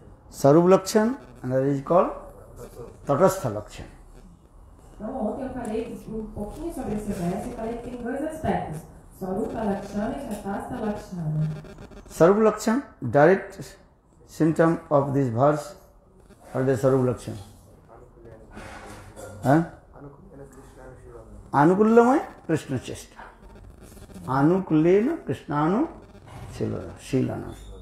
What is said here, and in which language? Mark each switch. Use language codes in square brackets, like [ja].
[en] Sarup Lakshan, another is called Tatastha Lakshan. [pt] Então, ontem eu falei um pouquinho sobre esse verso e falei que tem dois aspectos: Sarupa Lakshana e Tatastha Lakshana. [en] Sarup Lakshan, direct symptom of this verse are the Sarup Lakshan. [sa] Anukullamaya Krishna Chesta. Anukullena Krishnanu Shilana.